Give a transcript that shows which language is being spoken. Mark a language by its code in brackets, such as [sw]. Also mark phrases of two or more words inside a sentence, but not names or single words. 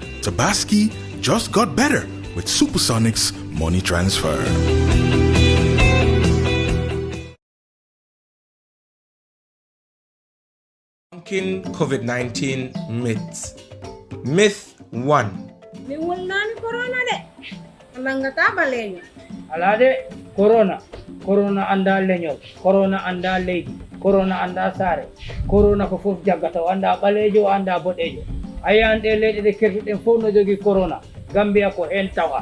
[en] Tabasco just got better with Supersonics Money Transfer. Debunking COVID-19 myths. Myth 1. [ff] Mi wulnani corona de langata baleño alade corona anda leñol corona anda leydi corona anda sare corona ko fof jaggato anda balejo anda bodejo ayande leydi de kertuden fof no jogi corona Gambia ko hen tawa.